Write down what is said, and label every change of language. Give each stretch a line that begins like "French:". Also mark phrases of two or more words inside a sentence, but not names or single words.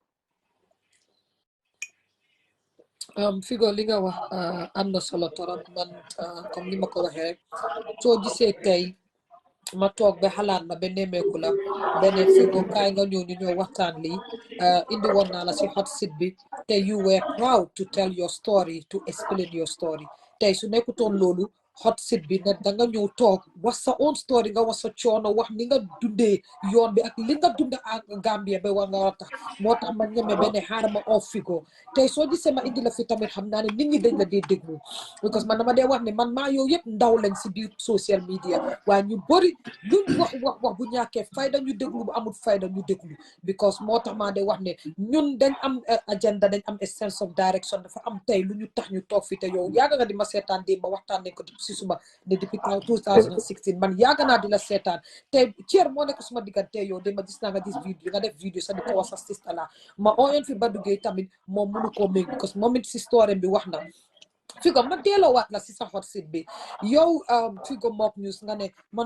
Wolof: Figo li nga wax am na solo torop man comme ni ma ko waxee rek soo gisee tey ma toog ba xalaat ma ba nemmeeku la beneen Figo kaay nga ñëw ñu ñoo waxtaan lii indi woon naa la si
English: hot seat
Wolof: bi te
English: you were proud to tell your story to explain your story
Wolof: tey su nekkutoon loolu
English: hot seat
Wolof: bi ne danga ñëw toog wax sa
English: own story
Wolof: nga wax sa coono wax ni nga dundee yoon bi ak li nga dund ak Gambia ba war nga war a tax moo tax ma ñeme benn xaaral ma off Figo tey soo gisee ma indi la fi tamit xam naa ne nit ñi dañ la dee déglu because man dama dee wax ne man maa yow yëpp ndaw lañ si biir
English: social media
Wolof: waaye ñu bëri luñ wax bu ñàkkee fayda ñu déglu bu amul fayda ñu déglu because moo tax maa dee wax ne ñun dañ am agenda dañ am
English: a sense of direction
Wolof: dafa am tey lu ñu tax ñu toog fi te yow yaaga nga di ma seetaan démb ba waxtaan nañ ko si suma ne depuis 2016 man yaaga naa di la seetaan te ceer moo nekk suma diggante yow de ma gis naa nga gis vidéo nga def vidéo sax di ko wax sa sista la ma oyoon fi Badou Gueye tamit moom mënu koo méng because moom it si story bi wax na Figo ma delloowaat la si sa
English: hot seat
Wolof: bi yow Figo Mock News nga ne man